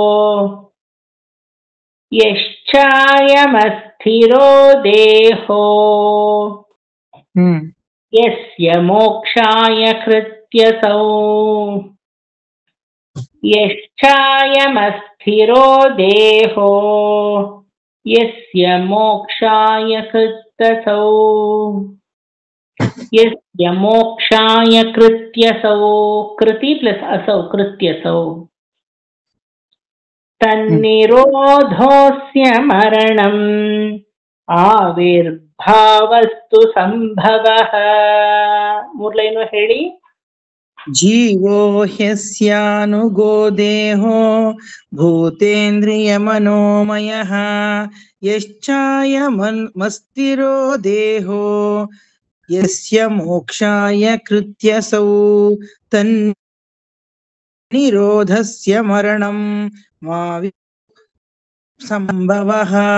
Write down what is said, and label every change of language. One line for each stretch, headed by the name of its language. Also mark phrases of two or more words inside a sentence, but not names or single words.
Sanskrit: ಯಶ್ಚಾಯಮಸ್ಥಿರೋ ದೇಹೋ ಯಸ್ಯ ಮೋಕ್ಷಾಯ ಕೃತ್ಯಸೌ ಯಶ್ಚಾಯಮಸ್ಥಿರೋ ದೇಹೋ ಯಸ್ಯ ಮೋಕ್ಷಾಯ ಕೃತ್ಯಸೌ ಯಸ್ಯ ಮೋಕ್ಷಾಯ ಕೃತ್ಯಸೌ. ಕೃತಿ ಪ್ಲಸ್ ಅಸೌ, ಕೃತ್ಯಸೌ. ತನ್ನಿರೋಧೋಸ್ಯ ಮರಣಂ ಆವಿರ್ಭಾವಸ್ತು ಸಂಭವಃ.
Kannada: ಮೂರ್ ಲೈನು ಹೇಳಿ.
Sanskrit: ಜೀವೋ ಹ್ಯಸ್ಯಾನುಗೋ ದೇಹೋ ಭೂತೇಂದ್ರಿಯ ಮನೋಮಯಃ ಯಶ್ಚಾಯಮಸ್ಥಿರೋ ದೇಹೋ ಯಸ್ಯ ಮೋಕ್ಷಾಯ ಕೃತ್ಯಸೌ ತನ್ನಿರೋಧಸ್ಯ ಮರಣಂ ಸಂಭವಃ.